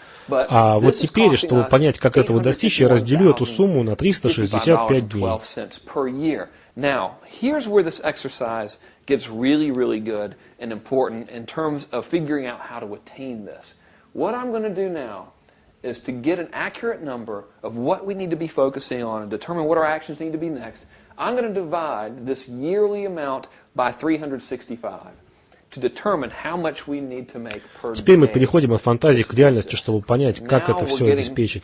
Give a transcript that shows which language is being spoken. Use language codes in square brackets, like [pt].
[ru] А вот теперь, чтобы понять, как этого достичь, я разделю эту сумму на 365 дней. [en] Now, here's where this exercise gets really, really good and important in terms of figuring out how to attain this. What I'm going to do now is to get an accurate number of what we need to be focusing on and determine what our actions need to be next. I'm going to divide this yearly amount by 365. [ru] Теперь мы переходим от фантазии к реальности, чтобы понять, как это все обеспечить.